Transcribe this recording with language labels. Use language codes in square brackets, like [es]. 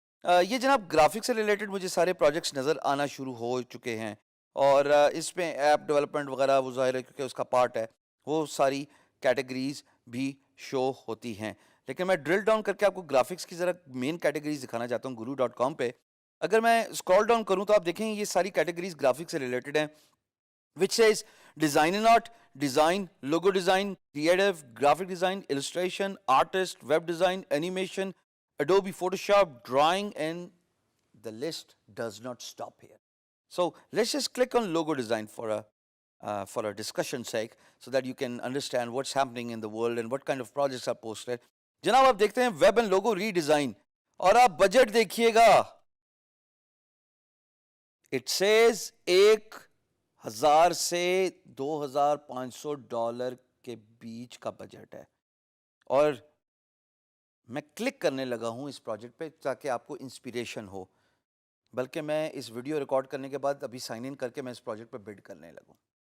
[ur] یہ جناب گرافک سے ریلیٹڈ مجھے سارے پروجیکٹس نظر آنا شروع ہو چکے ہیں, اور اس میں ایپ ڈیولپمنٹ وغیرہ وہ ظاہر ہے کیونکہ اس کا پارٹ ہے, وہ ساری کیٹیگریز بھی شو ہوتی ہیں. لیکن میں ڈرل ڈاؤن کر کے آپ کو گرافکس کی ذرا مین کیٹیگریز دکھانا چاہتا ہوں guru.com پہ. اگر میں اسکرول ڈاؤن کروں تو آپ دیکھیں یہ ساری کیٹیگریز گرافکس سے ریلیٹڈ ہیں, [en] which says design and art, design, logo design, creative, graphic design, illustration, artist, web design, animation, Adobe Photoshop, drawing, and the list does not stop here. So let's just click on logo design for a discussion sake, so that you can understand what's happening in the world and what kind of projects are posted. [ur] جناب آپ دیکھتے ہیں web and logo re design, اور آپ budget دیکھیے گا, [en] it says [ur] 1,000 سے $2,500 کے بیچ کا بجٹ ہے. اور میں کلک کرنے لگا ہوں اس پروجیکٹ پہ تاکہ آپ کو انسپیریشن ہو, بلکہ میں اس ویڈیو ریکارڈ کرنے کے بعد ابھی سائن ان کر کے میں اس پروجیکٹ پہ بڈ کرنے لگوں.